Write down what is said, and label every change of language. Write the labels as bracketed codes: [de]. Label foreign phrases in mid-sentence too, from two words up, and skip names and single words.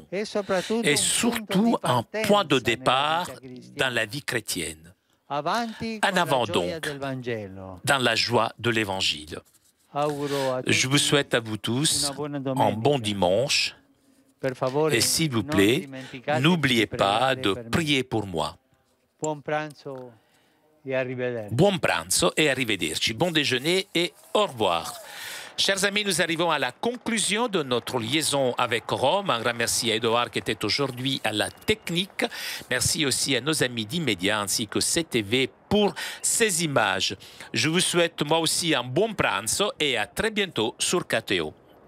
[fr] Et surtout un point de départ dans la vie chrétienne. En avant donc, dans la joie de l'Évangile. Je vous souhaite à vous tous un bon dimanche. Et s'il vous plaît, n'oubliez pas de prier pour moi. [it] Buon pranzo e arrivederci. [fr] Bon déjeuner et au revoir. Chers amis, nous arrivons à la conclusion de notre liaison avec Rome. Un grand merci à Edouard qui était aujourd'hui à la technique. Merci aussi à nos amis d'Immédiat ainsi que CTV pour ces images. Je vous souhaite moi aussi un bon pranzo et à très bientôt sur KTO.